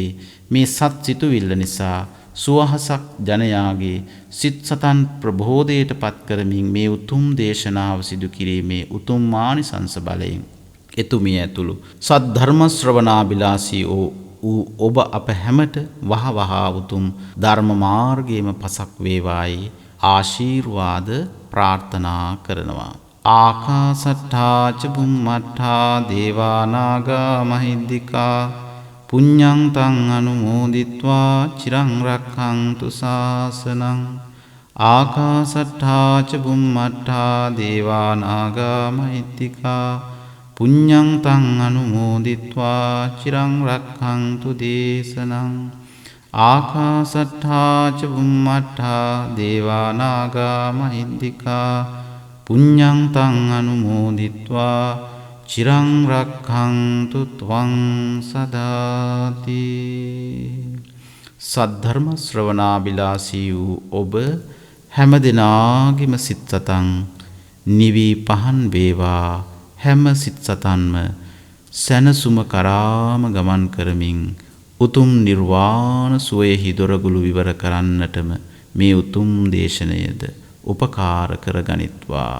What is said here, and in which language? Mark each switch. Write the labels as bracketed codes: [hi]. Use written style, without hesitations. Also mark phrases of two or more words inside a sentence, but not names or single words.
[si] මේ සත් සිතුවිල්ල නිසා සුවහසක් ජනයාගේ සිත් සතන් ප්‍රබෝධයට පත් කරමින් මේ උතුම් දේශනාව සිදු කිරීමේ උතුම් මානිසංස බලයෙන් එතුමිය ඇතුළු සත් ධර්ම ශ්‍රවණාබිලාසී වූ ඔබ අප හැමට වහවහ උතුම් ධර්ම මාර්ගයේම පසක් වේවායි ආශිර්වාද ප්‍රාර්ථනා කරනවා. [pi] ආකාසට්ඨා ච බුම්මට්ඨා දේවා නාග මහිද්దికා පුඤ්ඤං තං අනුමෝදිත්වා චිරං රක්ඛන්තු ශාසනං ආකාසට්ඨා ච බුම්මට්ඨා දේවා නාග මහිත්‍තිකා පුඤ්ඤං තං අනුමෝදිත්වා චිරං රක්ඛන්තු දේශනං ආකාසට්ඨා ච බුම්මට්ඨා දේවා නාග මහිත්‍තිකා පුඤ්ඤං තං අනුමෝදිත්වා චිරං රක්ඛන්තු ත්වං සදාති. [si] සද්ධර්ම ශ්‍රවණාබිලාසී වූ ඔබ හැම දිනාගෙම සිත් සතන් නිවි පහන් වේවා. හැම සිත් සතන්ම සැනසුම කරාම ගමන් කරමින් උතුම් නිර්වාණ සුවයෙහි දොරගුළු විවර කරන්නටම මේ උතුම් දේශනයද උපකාර කරගනිත්වා.